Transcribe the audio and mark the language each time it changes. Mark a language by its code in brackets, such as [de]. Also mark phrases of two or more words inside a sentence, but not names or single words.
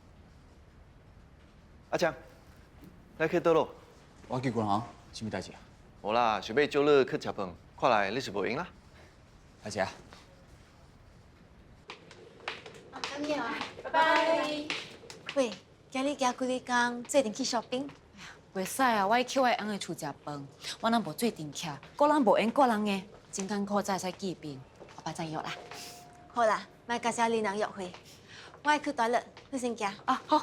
[nan] 阿强，来去倒落。我去关行，什么代志啊？好啦，想要招你去食饭，看来你是无闲啦。大姐。咁样啊，拜拜。喂，今日加几日工，做阵去 shopping。袂使啊，我去我翁的厝食饭，我若无做阵徛，个人无缘个人的，真艰苦才使见面。我拜再约啦。好啦，莫甲小丽人约会。我爱去 toilet，你先行。啊，好，